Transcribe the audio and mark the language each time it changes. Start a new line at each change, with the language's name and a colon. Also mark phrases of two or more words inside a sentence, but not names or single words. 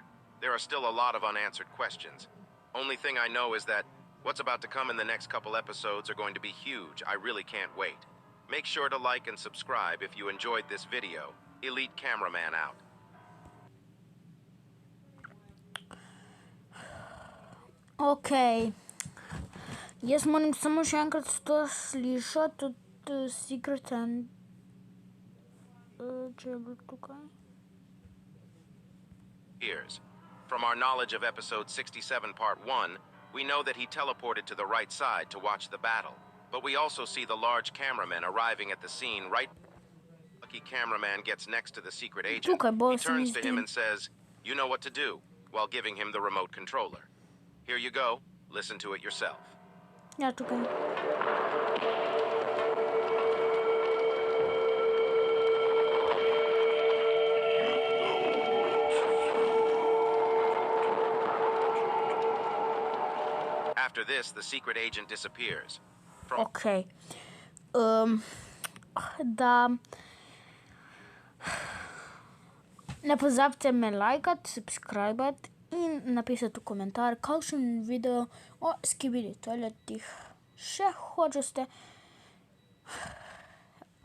English: There are still a lot of unanswered questions. Only thing I know is that what's about to come in the next couple episodes are going to be huge. I really can't wait. Make sure to like and subscribe if you enjoyed this video. Elite Cameraman out. Окей.
Slovenian: Jaz moram samo še enkrat to slišati od
English: Secret and...
Slovenian: če je bilo tukaj.
English: Years. From our knowledge of episode 67 part 1, we know that he teleported to the right side to watch the battle. But we also see the large cameraman arriving at the scene right... Lucky cameraman gets next to the secret agent. He turns to him and says, "You know what to do," while giving him the remote controller. Here you go. Listen to it yourself.
Slovenian: Ja, tukaj.
English: After this, the secret agent disappears. Окей.
Slovenian: Da ne pozabite me lajkati, subscribati in napisati v komentar, kakšen video o Skibidi toiletih še hočete.